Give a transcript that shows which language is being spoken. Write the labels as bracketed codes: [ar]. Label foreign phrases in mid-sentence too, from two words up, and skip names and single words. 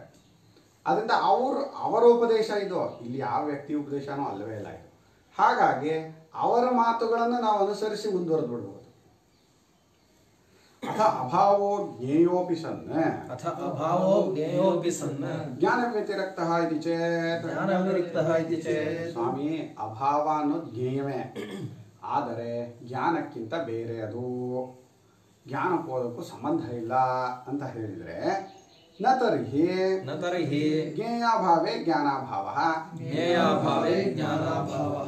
[kn] ಅದರಿಂದ ಅವರ ಉಪದೇಶ ಇದು, ಇಲ್ಲಿ ಯಾವ ವ್ಯಕ್ತಿ ಉಪದೇಶನೂ ಅಲ್ಲವೇ ಇಲ್ಲ ಇದು. ಹಾಗಾಗಿ ಅವರ ಮಾತುಗಳನ್ನು ನಾವು ಅನುಸರಿಸಿ ಮುಂದುವರೆದು ಬಿಡ್ಬೋದು. [sa] ಅಥ ಅಭಾವೋ ಜ್ಞೇಯೋಪಿ ಸನ್, ಅಥ ಅಭಾವೋ ಜ್ಞೇಯೋಪಿ ಸನ್ ಜ್ಞಾನ ವ್ಯತಿರಿಕ್ತಃ ಇತಿ ಚೇತ್, ಜ್ಞಾನ ವ್ಯತಿರಿಕ್ತಃ ಇತಿ ಚೇತ್. [kn] ಸ್ವಾಮಿ, ಅಭಾವ ಅನ್ನೋದು ಜ್ಞೇಯವೇ, ಆದರೆ ಜ್ಞಾನಕ್ಕಿಂತ ಬೇರೆ ಅದು, ಜ್ಞಾನಕ್ಕೂ ಅದಕ್ಕೂ ಸಂಬಂಧ ಇಲ್ಲ ಅಂತ ಹೇಳಿದರೆ [sa] ನ ತರ್ಹಿ ನ ತರ್ಹಿ ಜ್ಞೇಯಾಭಾವೇ ಜ್ಞಾನಾಭಾವಃ ಜ್ಞೇಯಾಭಾವೇ ಜ್ಞಾನಾಭಾವಃ